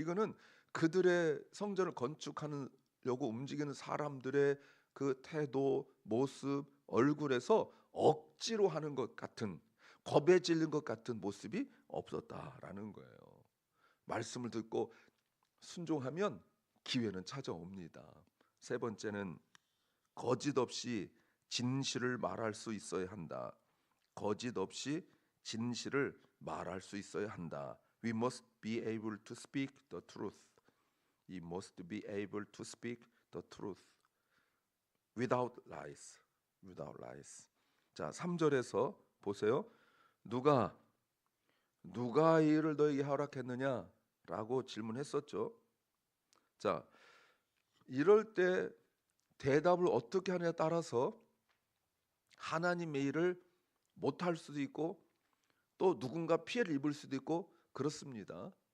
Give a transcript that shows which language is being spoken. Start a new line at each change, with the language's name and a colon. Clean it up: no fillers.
Korean: 이거는 그들의 성전을 건축하려고 움직이는 사람들의 그 태도, 모습, 얼굴에서 억지로 하는 것 같은, 겁에 질린 것 같은 모습이 없었다라는 거예요. 말씀을 듣고 순종하면 기회는 찾아옵니다. 세 번째는 거짓 없이 진실을 말할 수 있어야 한다. 거짓 없이 진실을 말할 수 있어야 한다.
English: We must be able to speak the truth. We must be able to speak the truth without lies. Without lies.
Korean: 자, 3절에서 보세요. 누가 이 일을 너에게 허락했느냐라고 질문했었죠. 자, 이럴 때 대답을 어떻게 하느냐에 따라서 하나님의 일을 못할 수도 있고 또 누군가 피해를 입을 수도 있고 그렇습니다.